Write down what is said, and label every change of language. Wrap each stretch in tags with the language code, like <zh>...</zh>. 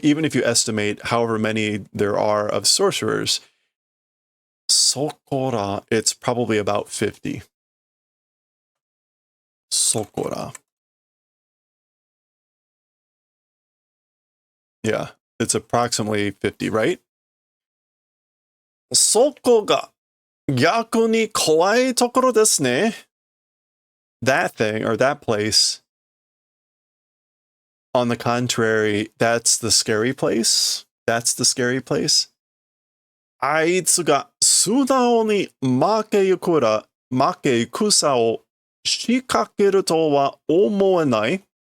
<en>Even if you estimate however many there are of sorcerers, sokora, it's probably about 50.</en> <ja>Sokora.</ja> <en>Yeah, it's approximately 50, right?</en> <ja>そこが逆に怖いところですね.</ja> <en>That thing, or that place, on the contrary, that's the scary place. That's the scary place.</en> <ja>あいつが素直に負け戦を仕掛けるとは思えない.</ja>